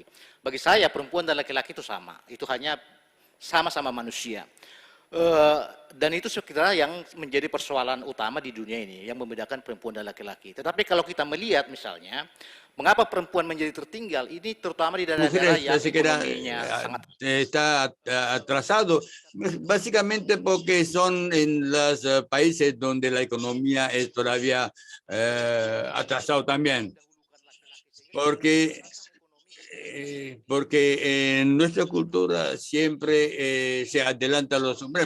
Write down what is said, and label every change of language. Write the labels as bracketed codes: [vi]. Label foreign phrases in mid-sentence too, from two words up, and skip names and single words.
[id] Bagi saya perempuan dan laki-laki itu sama, itu hanya sama-sama manusia. Dan itu sekiranya yang menjadi persoalan utama di dunia ini yang membedakan perempuan dan laki-laki. Tetapi kalau kita melihat misalnya mengapa perempuan menjadi tertinggal, ini terutama di daerah-daerah yang ekonominya sangat [es] está atrasado, básicamente porque son en los países donde la economía es todavía atrasado también, porque en nuestra cultura siempre se adelantan los hombres.